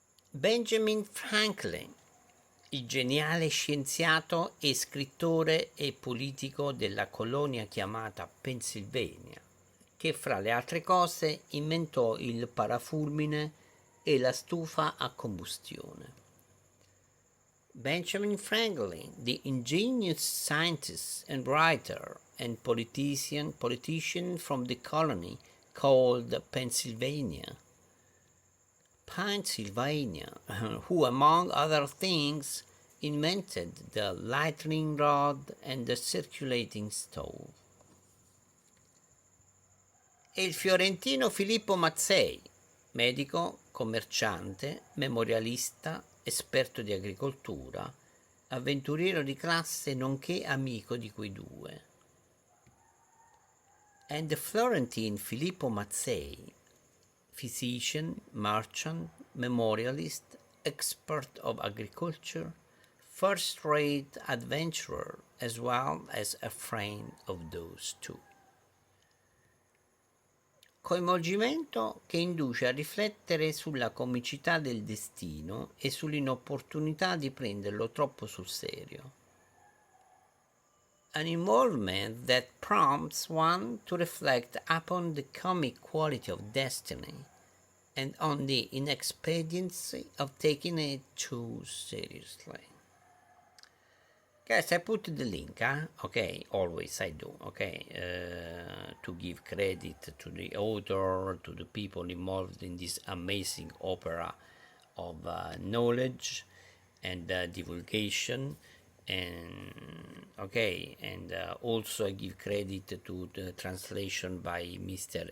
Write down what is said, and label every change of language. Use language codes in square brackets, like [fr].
[it] Benjamin Franklin, il geniale scienziato e scrittore e politico della colonia chiamata Pennsylvania, che fra le altre cose inventò il parafulmine e la stufa a combustione. [en] Benjamin Franklin, the ingenious scientist and writer and politician from the colony called Pennsylvania, who among other things invented the lightning rod and the circulating stove. [it] E il fiorentino Filippo Mazzei, medico, commerciante, memorialista, esperto di agricoltura, avventuriero di classe nonché amico di quei due. [en] And the Florentine Filippo Mazzei, physician, merchant, memorialist, expert of agriculture, first-rate adventurer, as well as a friend of those two. [it] coinvolgimento che induce a riflettere sulla comicità del destino e sull'inopportunità di prenderlo troppo sul serio. [en] An involvement that prompts one to reflect upon the comic quality of destiny and on the inexpediency of taking it too seriously. Guys, I put the link, okay, always I do, okay, to give credit to the author, to the people involved in this amazing opera of knowledge and divulgation, and okay, and also I give credit to the translation by Mr.